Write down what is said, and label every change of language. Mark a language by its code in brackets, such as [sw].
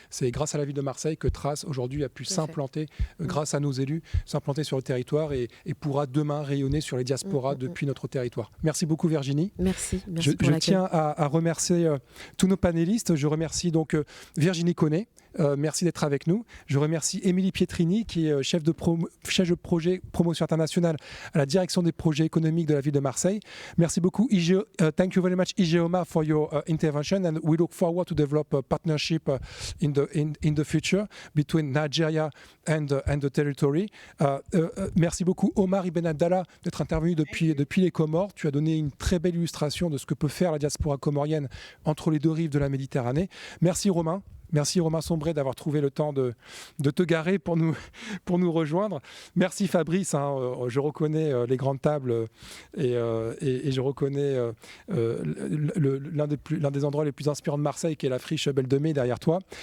[fr] C'est grâce à la ville de Marseille que Trace aujourd'hui a pu s'implanter, grâce à nos élus, s'implanter sur le territoire et pourra demain rayonner sur les diasporas depuis notre territoire. Merci beaucoup Virginie. Merci pour je tiens à remercier tous nos panélistes. Je remercie donc Virginie Connet. Merci d'être avec nous. Je remercie Émilie Pietrini qui est chef de projet promotion internationale à la direction des projets économiques de la ville de Marseille. Merci beaucoup. [en] Thank you very much, Ijeoma, for your intervention, and we look forward to develop a partnership in the future between Nigeria and the territory. [fr] Merci beaucoup, Omar Ibn Abdallah, d'être intervenu depuis les Comores. Tu as donné une très belle illustration de ce que peut faire la diaspora comorienne entre les deux rives de la Méditerranée. Merci Romain. Merci Romain Sombré d'avoir trouvé le temps de te garer pour nous rejoindre. Merci Fabrice, je reconnais les grandes tables et je reconnais l'un des endroits les plus inspirants de Marseille, qui est la friche Belle de Mai derrière toi.